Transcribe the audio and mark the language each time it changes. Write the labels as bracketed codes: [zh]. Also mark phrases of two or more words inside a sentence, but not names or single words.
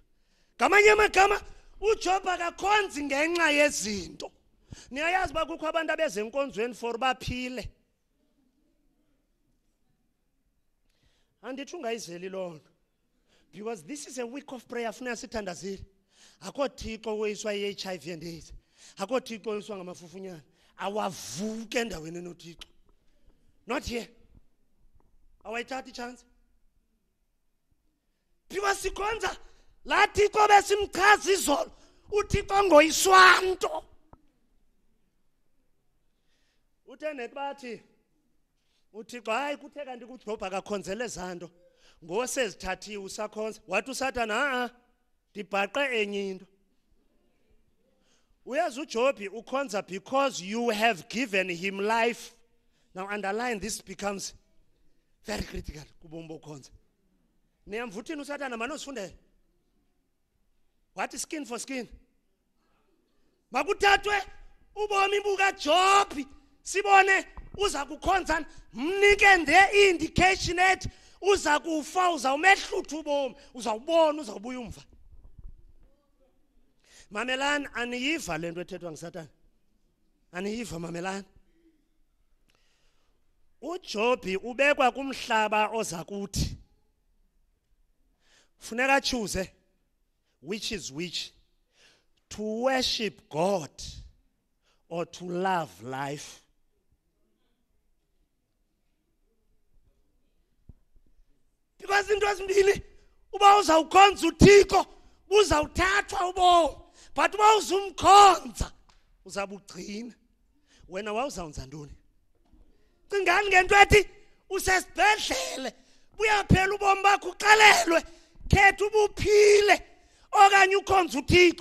[xh] Ngamanye amagama uJob akakhonzi ngenxa yezinto. Niyayazi ba kukho abantu abezenkonzweni for baphile. Andithi ungayizeli lona [en] because this is a week of prayer [xh] funeka sithandazile. Akho Thixo oyiswa yiHIV and AIDS. Akho Thixo oyiswa ngamafufunyana. Awavuke endaweni noThixo. [en] Not here. [xh] Awayithatha chance. Because sikhonza la Thixo besimchaza izolo uThixo ngoyiswanto. Uthe bathi uThixo hayi kuthe kanti kuJob akakhonzele zanto ngosezithathiwe usakhonza wathi uSathana dibhaqe enye into. Uyazi uJob ukhonza [en] because you have given him life. Now underline this becomes very critical [xh] kubomi bokhonza. Niyamvuthini uSathana manosifundele. [en] What is skin for skin? [xh] Makuthathwe ubomi bukaJob sibone uza kukhonza mnike [en] the indication [xh] ethi uza kufa uzawumehlutha ubomi uzawubona uzawubuya umva. Mamelani aniyiva lento ethethwa nguSathana. Aniyiva mamelani. uJob ubekwa kumhlaba oza kuthi. [en] Funeka choose which is which, to worship God or to love life. [xh] Because into ezimbili uba uzawukhonza uThixo uzawuthathwa ubomi, but uba uzumkhonza uzabugcina. Wena wawuzawunza ntoni? Cingani ngento ethi usesibhedlele buyaphela ubomi bakho uqalelwe khetha ubuphile okanye ukhonza uThixo.